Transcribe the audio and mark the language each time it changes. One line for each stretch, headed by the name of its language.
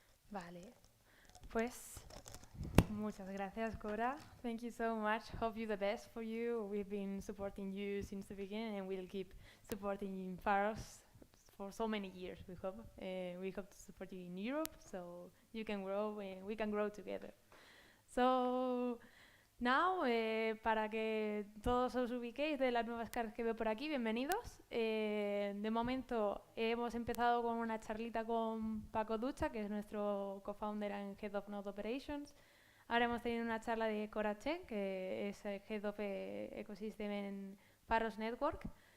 Spanish: Vale, pues muchas gracias, Cora.
English: Thank you so much. Hope you the best for you. We've been supporting you since the beginning, and we'll keep supporting you in Pharos for so many years. We hope to support you in Europe, so you can grow and we can grow together. So now,
Spanish: para que todos os ubiquéis de las nuevas caras que veo por aquí, bienvenidos. De momento hemos empezado con una charlita con Paco Ducha, que es nuestro
English: co-founder and Head of Node Operations.
Spanish: Ahora hemos tenido una charla de Cora Chen, que es Head of Ecosystem en Pharos Network.